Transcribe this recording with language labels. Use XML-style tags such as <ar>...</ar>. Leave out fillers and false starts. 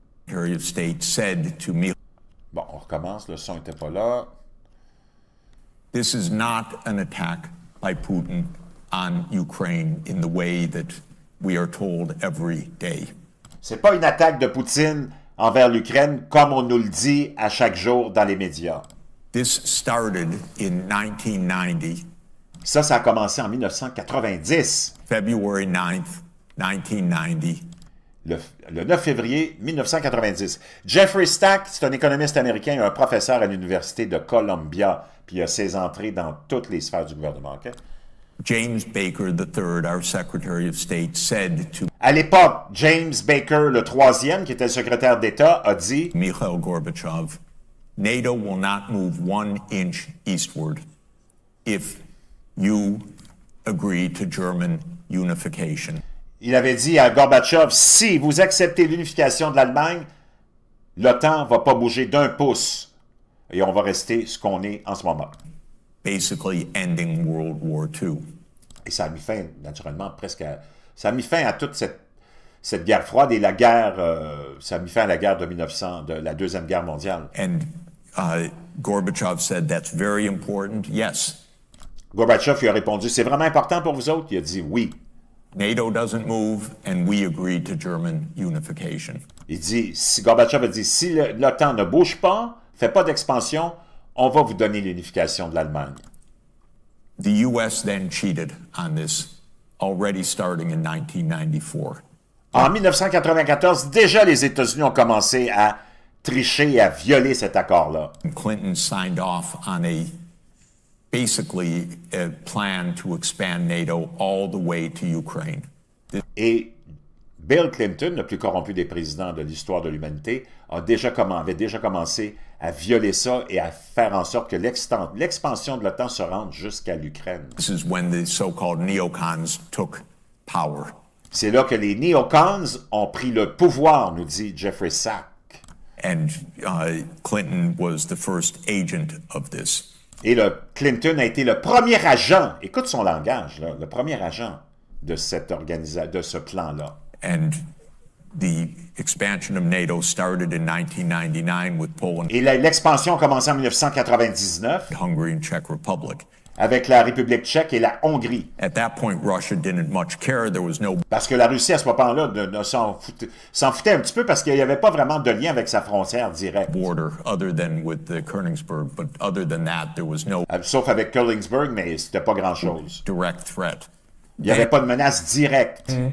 <en>Secretary of State said to me,</en> <fr>bon, on recommence. Le son n'était pas là.</fr> <en>This is not an attack by Putin on Ukraine in the way that we are told every day.</en> <fr>C'est pas une attaque de Poutine envers l'Ukraine comme on nous le dit à chaque jour dans les médias.</fr> <en>This started in 1990.</en> <fr>Ça a commencé en 1990.</fr> <en>February 9th, 1990.</en> <fr>Le 9 février 1990. Jeffrey Stack, c'est un économiste américain et un professeur à l'Université de Columbia, puis il a ses entrées dans toutes les sphères du gouvernement.</fr> <en>Okay? James Baker III, our Secretary of State, said to...</en> <fr>À l'époque, James Baker, le troisième, qui était le secrétaire d'État, a dit...</fr> <en>Mikhail Gorbachev, NATO will not move 1 inch eastward. if you agree to German unification.</en> <fr>Il avait dit à Gorbatchev, si vous acceptez l'unification de l'Allemagne, l'OTAN ne va pas bouger d'un pouce et on va rester ce qu'on est en ce moment.</fr> <en>Basically ending World War II.</en> <fr>Et ça a mis fin, naturellement, ça a mis fin à toute cette guerre froide et la guerre, ça a mis fin à la guerre de 1900, de la Deuxième Guerre mondiale.</fr> <en>And Gorbachev said, that's very important. Yes.</en> <fr>Gorbatchev lui a répondu, c'est vraiment important pour vous autres? Il a dit oui.</fr> <en>NATO doesn't move, and we agreed to German unification.</en> <fr>Gorbatchev a dit, si l'OTAN ne bouge pas, fait pas d'expansion, on va vous donner l'unification de l'Allemagne.</fr> <en>The U.S. then cheated on this, already starting in 1994.</en> <fr>En 1994, déjà les États-Unis ont commencé à tricher et à violer cet accord-là.</fr> <en>Clinton signed off on basically a plan to expand NATO all the way to Ukraine.</en> <fr>Et Bill Clinton, le plus corrompu des présidents de l'histoire de l'humanité, avait déjà commencé à violer ça et à faire en sorte que l'expansion de l'OTAN se rende jusqu'à l'Ukraine.</fr> <en>This is when the so-called neocons took power.</en> <fr>C'est là que les néocons ont pris le pouvoir, nous dit Jeffrey Sachs.</fr> <en>And Clinton was the first agent of this.</en> <fr>Et Clinton a été le premier agent, écoute son langage, là, le premier agent de de ce plan-là.</fr> <en>And the expansion of NATO started in 1999 with Poland,</en> <fr>Et l'expansion a commencé en 1999</fr> <en>Hungary, and Czech Republic.</en> <fr>avec la République tchèque et la Hongrie.</fr> <en>At that point, Russia didn't much care. There was no</en> <fr>Parce que la Russie, à ce moment-là, s'en foutait un petit peu parce qu'il n'y avait pas vraiment de lien avec sa frontière directe.</fr> <en>border other than with the Königsberg, but other than that, there was no</en> <fr>Sauf avec Königsberg, mais c'était pas grand-chose.</fr> <en>direct threat.</en> <fr>Il n'y avait pas de menace directe.</fr>